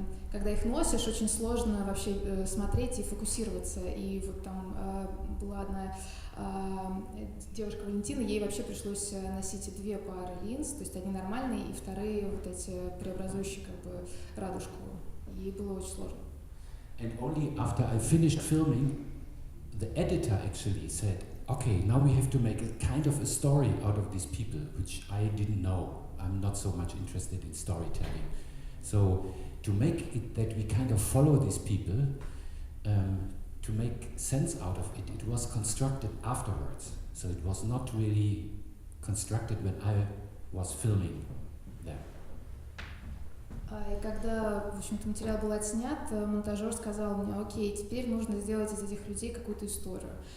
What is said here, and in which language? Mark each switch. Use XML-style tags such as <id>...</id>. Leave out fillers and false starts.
<ru>Когда их носишь, очень сложно вообще смотреть и фокусироваться. И вот там была одна девушка Валентина, ей вообще пришлось носить две пары линз, то есть одни нормальные и вторые вот эти преобразующие как бы радужку. Ей было очень сложно.</ru> <en>And only after I finished filming, the editor actually said, okay, now we have to make a kind of a story out of these people, which I didn't know. I'm not so much interested in storytelling. So to make it that we kind of follow these people, to make sense out of it, it was constructed afterwards. So it was not really constructed when I was filming them.</en> <ru>И когда, в общем-то, материал был отснят, монтажер сказал мне: окей, теперь нужно сделать из этих людей какую-то историю.</ru>